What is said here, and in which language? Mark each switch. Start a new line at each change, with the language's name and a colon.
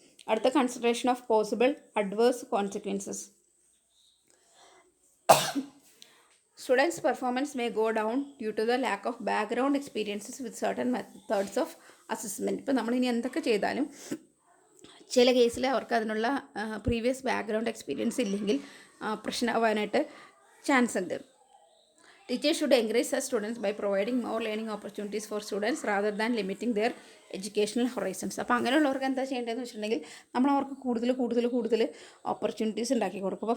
English: അടുത്ത consideration of possible adverse consequences. Students' performance may go down due to the lack of background experiences with certain methods of assessment.
Malayalam: ഇപ്പോൾ നമ്മളിനി എന്തൊക്കെ ചെയ്താലും ചില കേസിൽ അവർക്ക് അതിനുള്ള പ്രീവിയസ് ബാക്ക്ഗ്രൗണ്ട് എക്സ്പീരിയൻസ് ഇല്ലെങ്കിൽ പ്രശ്നമാവാനായിട്ട് ചാൻസ് ഉണ്ട്.
English: Teachers should encourage such students by providing more learning opportunities for students rather than limiting their educational horizons.
Malayalam: അപ്പോൾ അങ്ങനെയുള്ളവർക്ക് എന്താ ചെയ്യേണ്ടതെന്ന് വെച്ചിട്ടുണ്ടെങ്കിൽ നമ്മൾ അവർക്ക് കൂടുതൽ ഓപ്പർച്യൂണിറ്റീസ് ഉണ്ടാക്കി കൊടുക്കും.